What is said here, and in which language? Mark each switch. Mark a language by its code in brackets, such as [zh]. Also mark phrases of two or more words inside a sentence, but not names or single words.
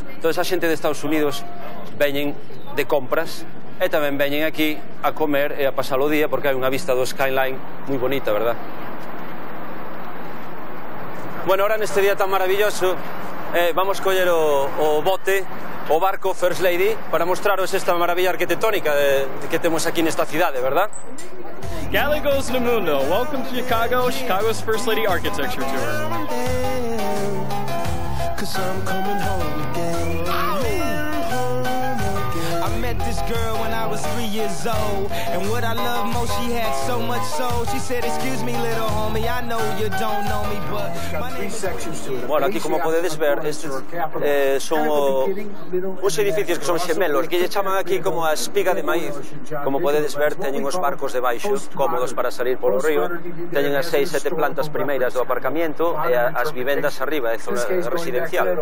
[gl] Entón, a xente de Estados Unidos veñen de compras e tamén veñen aquí a comer e a pasar o día porque hai unha vista do skyline moi bonita, verdad? Bueno, ahora neste día tan maravilloso Vamos coller o bote, o barco First Lady, para mostraros esta maravilla arquitectónica que temos aquí nesta cidade, verdad? Gallegos no Mundo. [en] Welcome to Chicago, Chicago's First Lady Architecture Tour. This girl when I was 3 years old, and what I love most, she had so much soul. She said, "Excuse me, little homie, I know you don't know me, but my name is..." [gl] Bueno, aquí como podedes ver, estes son uns edificios que son xemelos, que lle chaman aquí como a espiga de maíz. Como podedes ver, teñen os barcos debaixo, cómodos para salir polo río, teñen as 6-7 plantas primeiras do aparcamiento e as vivendas arriba, é zona residencial.